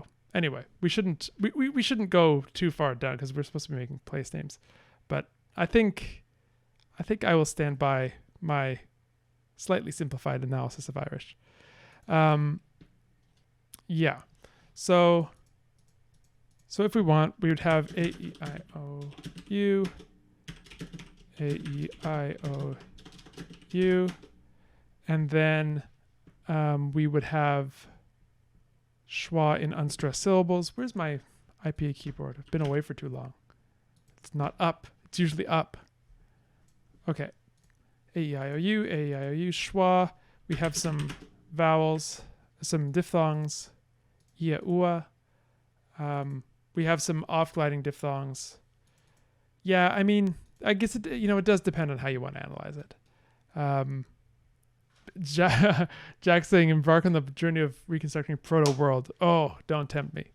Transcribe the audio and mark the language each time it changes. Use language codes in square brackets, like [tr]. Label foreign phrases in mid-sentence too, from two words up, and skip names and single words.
[en] Anyway, we shouldn't go too far down because we're supposed to be making place names. But I think I will stand by my slightly simplified analysis of Irish. Yeah. So if we want, we would have A, E, I, O, U, A, E, I, O, U, and then we would have schwa in unstressed syllables. Where's my IPA keyboard? I've been away for too long. It's not up. It's usually up. Okay. A-E-I-O-U, A-E-I-O-U, schwa. We have some vowels, some diphthongs, ia, ua. We have some off-gliding diphthongs. Yeah, I mean, I guess it does depend on how you want to analyze it. Jack saying, embark on the journey of reconstructing Proto-World. Oh, don't tempt me.